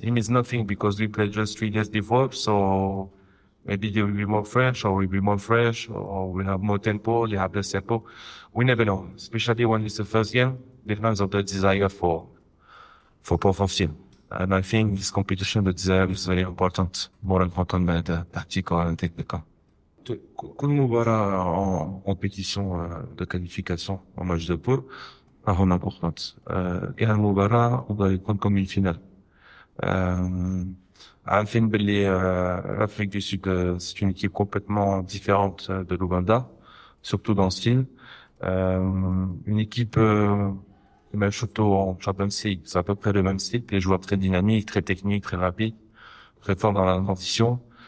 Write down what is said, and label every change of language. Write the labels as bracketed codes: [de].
[en] It means nothing because we played just 3 days before, so maybe they will be more fresh or we'll be more fresh or we have more tempo, they have less tempo. We never know, especially when it's the first game, depends on the desire for both of them. And I think this competition, the desire is very important, more important than the tactical and technical. [ar] كل مباراة [fr] en compétition de qualification en match de poule [ar] راه [fr] importante. [ar] كاين المباراة وغادي يكون [fr] comme une finale. [ar] عارفين باللي [fr] l'Afrique du Sud c'est une équipe complètement différente de l'Ouganda, surtout dans le style. Une équipe même surtout en Champions League, c'est à peu près le même style, les joueurs très dynamiques, très techniques, très rapides, très forts dans la transition.